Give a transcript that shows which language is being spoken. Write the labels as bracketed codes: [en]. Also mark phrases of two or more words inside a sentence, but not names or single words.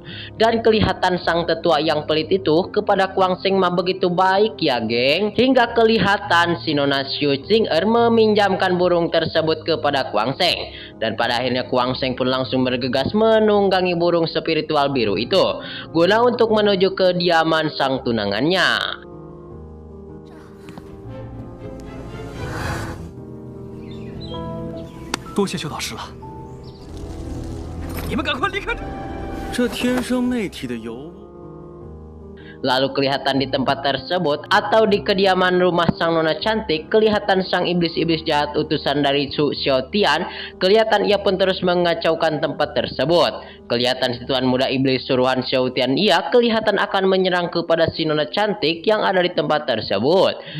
[id] Dan kelihatan sang tetua yang pelit itu kepada Kwang Seng mah begitu baik ya geng, hingga kelihatan si nona Xiu Ching Er meminjamkan burung tersebut kepada Kwang Seng. Dan pada akhirnya Kwang Seng pun langsung bergegas menunggangi burung spiritual biru itu guna untuk menuju ke kediaman sang tunangannya. [zh] 多谢邱导师了，你们赶快离开这天生媚体的尤物。 [id] Lalu kelihatan di tempat tersebut atau di kediaman rumah sang nona cantik, kelihatan sang iblis-iblis jahat utusan dari Chu Xiaotian. Kelihatan ia pun terus mengacaukan tempat tersebut. Kelihatan si tuan muda iblis suruhan Xiaotian ia kelihatan akan menyerang kepada si nona cantik yang ada di tempat tersebut.